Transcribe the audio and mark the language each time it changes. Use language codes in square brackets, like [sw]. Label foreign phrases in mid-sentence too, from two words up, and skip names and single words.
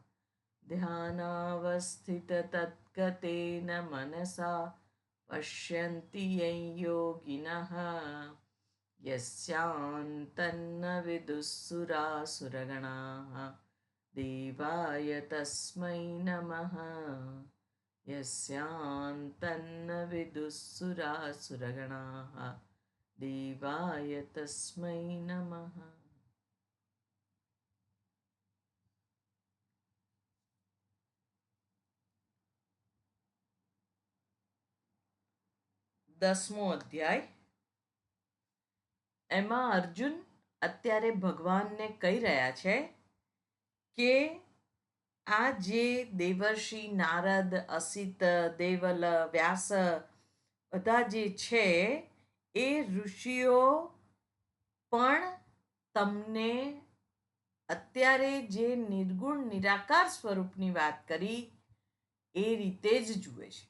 [sa] ध्यानावस्थिततद्गतेन मनसा पश्यन्ति यं योगिनः यस्यान्तन्न विदुःसुरासुरगणाः देवाय तस्मै नमः यस्यान्तन्न विदुःसुरासुरगणाः देवाय तस्मै नमः. [gu] 10મો અધ્યાય. એમાં અર્જુન અત્યારે ભગવાનને કહી રહ્યા છે કે આ જે દેવર્ષિ નારદ, અસિત, દેવલ, વ્યાસ બધા જે છે એ ઋષિઓ પણ તમને અત્યારે જે નિર્ગુણ નિરાકાર સ્વરૂપની વાત કરી એ રીતે જ જુએ છે.